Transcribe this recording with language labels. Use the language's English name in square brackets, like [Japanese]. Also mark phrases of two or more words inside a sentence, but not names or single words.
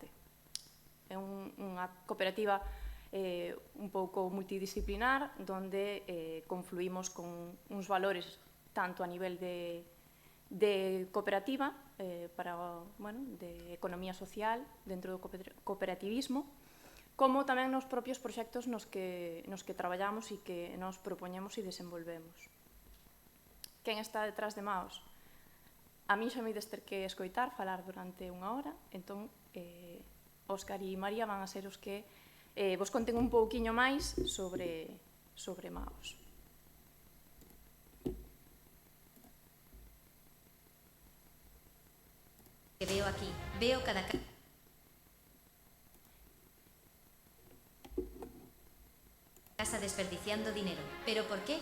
[Galician] É unha cooperativa un pouco multidisciplinar, donde confluímos con uns valores tanto a nivel de cooperativa, de economía social dentro do cooperativismo, como tamén nos propios proxectos nos que traballamos e que nos propoñemos e desenvolvemos. Quen está detrás de Maos? A mí xa me ides ter que escoitar, falar durante unha hora, entón Óscar e María van a ser os que vos conten un pouquiño máis sobre Maos. [Spanish] Que veo aquí, veo cada casa desperdiciando dinero. ¿Pero por qué?